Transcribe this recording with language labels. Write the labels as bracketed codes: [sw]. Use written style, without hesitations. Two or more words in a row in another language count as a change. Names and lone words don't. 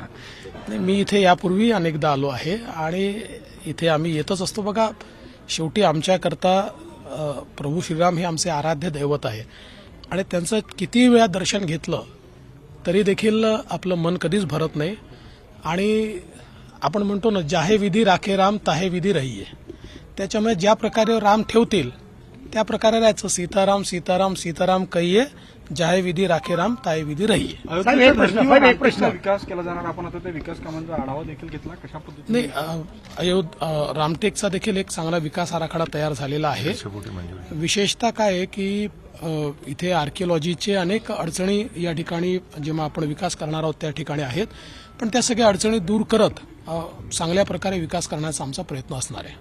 [mr] नाही, मी इथे यापूर्वी अनेकदा आलो आहे आणि इथे आम्ही येतच असतो. बघा, शेवटी आमच्याकरता प्रभू श्रीराम हे आमचे आराध्य दैवत आहे आणि त्यांचं किती वेळा दर्शन घेतलं तरी देखील आपलं मन कधीच भरत नाही. आणि आपण म्हणतो ना, [hi] जाहे विधी राखे राम ताहे विधी रहिये. [mr] त्याच्यामुळे ज्या प्रकारे राम ठेवतील त्या प्रकारे राहायचं. [hi] सीताराम सीताराम सीताराम कहिये, जाहे विधी राखे राम ताहे विधी रहिये. [mr] एक प्रश्न विकास केला जाणार, आपण आता त्या विकास कामांचा आढावा देखील घेतला, कशा पद्धतीने? नाही, रामटेकचा देखील एक चांगला विकास आराखडा तयार झालेला आहे. विशेषतः काय आहे की इथे आर्किओलॉजीचे अनेक अडचणी या ठिकाणी जेव्हा आपण विकास करणार आहोत त्या ठिकाणी आहेत, पण त्या सगळ्या अडचणी दूर करत चांगल्या प्रकारे विकास करण्याचा आमचा प्रयत्न असणार आहे.